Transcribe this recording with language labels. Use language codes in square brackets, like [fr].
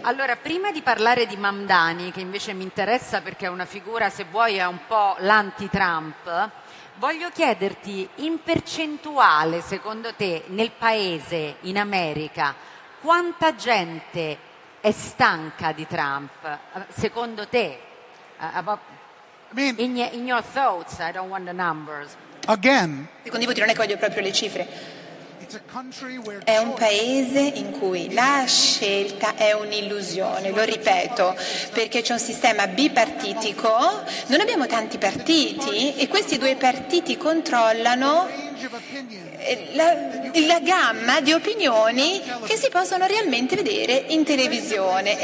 [it] Allora, prima di parlare di Mandani, che invece mi interessa perché è una figura, se vuoi, è un po' l'anti-Trump, voglio chiederti, in percentuale, secondo te, nel paese, in America, quanta gente è stanca di Trump? Secondo te? [en] In your thoughts, I don't want the numbers. Again, [it] secondo voi, non è che voglio proprio le cifre. È un paese in cui la scelta è un'illusione, lo ripeto, perché c'è un sistema bipartitico, non abbiamo tanti partiti, e questi due partiti controllano la gamma di opinioni che si possono realmente vedere in televisione.